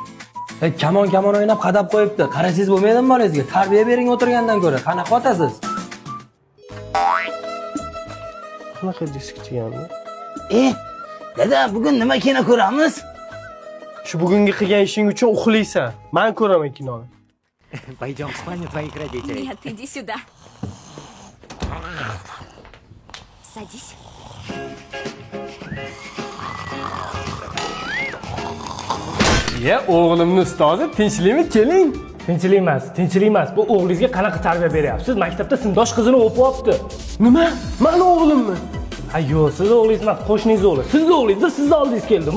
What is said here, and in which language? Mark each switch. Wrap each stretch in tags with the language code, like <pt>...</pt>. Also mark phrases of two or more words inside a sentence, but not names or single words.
<uz>Kamon o'ynab qadab qo'yibdi. Qarasangiz bo'lmaydimi bolangizga? Tarbiya bering o'tirgandan ko'ra. Qanaqa otasiz? Qanaqa disk chiqganmi? Dada, bugun nima kino ko'ramiz? Shu bugungi qilgan ishing uchun uxlaysan. Men ko'raman kinoni.</uz> <ru>Пойдем в спальню твоих родителей. Нет, иди сюда. Садись.</ru> <uz>O'g'limning ustozi, tinchlikmi? Keling. Tinchlik emas. Bu o'g'lingizga qanaqa tarbiya beryapsiz? Maktabda sindosh qizini o'pib olibdi. Nima? Meni o'g'limmi? Ha, yo'q, siz o'g'lingiz emas, qo'shningiz o'g'li. Sizni o'g'lingiz sizni oldingiz keldimi?</uz>